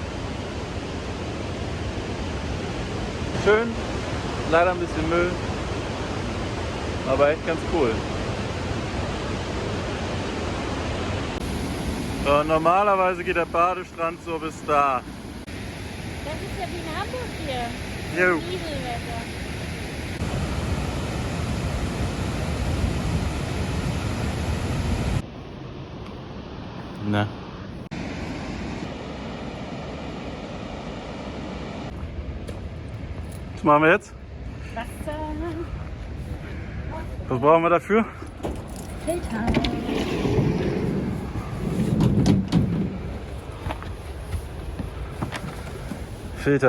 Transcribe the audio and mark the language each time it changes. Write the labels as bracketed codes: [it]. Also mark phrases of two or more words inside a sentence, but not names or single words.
[de] Schön, leider ein bisschen Müll, aber echt ganz cool. So, normalerweise geht der Badestrand so bis da. Das ist ja wie in Hamburg hier. Jo. Nieselwetter. Na. Was machen wir jetzt? Wasser. Was brauchen wir dafür? Filter. Filter.